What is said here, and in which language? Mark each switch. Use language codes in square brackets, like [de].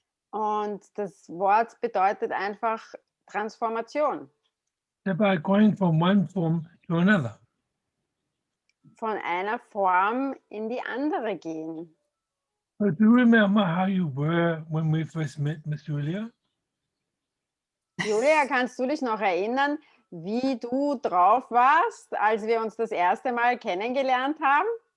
[de] Und das Wort bedeutet einfach Transformation. [en] It's about going from one form to another. [de] Von einer Form in die andere gehen. [en] But do you remember how you were when we first met, Miss Julia? [de] Julia, kannst du dich noch erinnern, wie du drauf warst, als wir uns das erste Mal kennengelernt haben?